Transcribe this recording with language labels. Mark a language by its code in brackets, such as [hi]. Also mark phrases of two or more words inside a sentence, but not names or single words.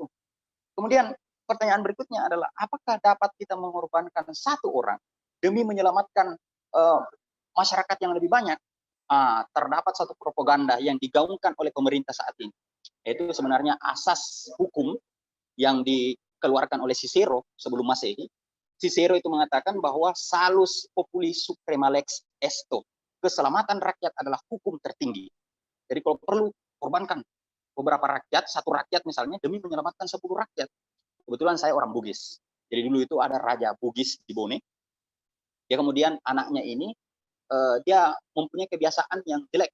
[id] Kemudian pertanyaan berikutnya adalah apakah dapat kita mengorbankan satu orang demi menyelamatkan masyarakat yang lebih banyak, terdapat satu propaganda yang digaungkan oleh pemerintah saat ini. Itu sebenarnya asas hukum yang dikeluarkan oleh Cicero sebelum Masehi. Cicero itu mengatakan bahwa [la] salus populi suprema lex esto. [id] Keselamatan rakyat adalah hukum tertinggi. Jadi kalau perlu korbankan beberapa rakyat, satu rakyat misalnya, demi menyelamatkan 10 rakyat. Kebetulan saya orang Bugis. Jadi dulu itu ada Raja Bugis di Bone. Dia kemudian anaknya ini, dia mempunyai kebiasaan yang jelek.